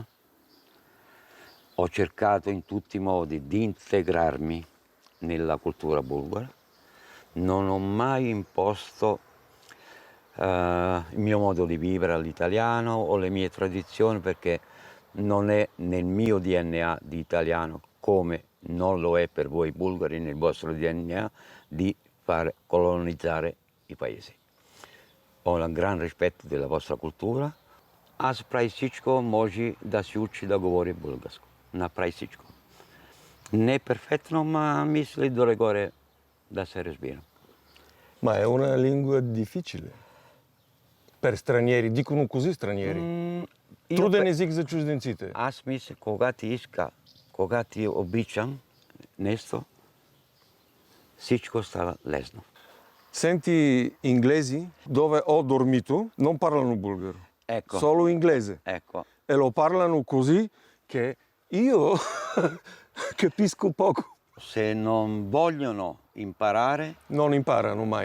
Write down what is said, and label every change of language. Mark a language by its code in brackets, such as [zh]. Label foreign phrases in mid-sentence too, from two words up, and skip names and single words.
[it] Ho cercato in tutti i modi di integrarmi nella cultura bulgara, non ho mai imposto il mio modo di vivere all'italiano o le mie tradizioni, perché non è nel mio DNA di italiano, come non lo è per voi bulgari nel vostro DNA, di far colonizzare i paesi. Ho un gran rispetto della vostra cultura. [bg] Аз прави всичко може да се учи да говори българско. Направи всичко. Не е перфектно, ma мисли долу-горе да се разбира. [it] Ma è una lingua difficile per stranieri, dicono così stranieri. [bg] Труден език за чужденците. Аз мисля, когато ти обичам нещо, всичко става лесно. [it] Senti inglesi dove ho dormito non parlano bulgaro, Ecco, solo inglese. ecco. e lo parlano così che io capisco poco. Se non vogliono imparare, Non imparano mai.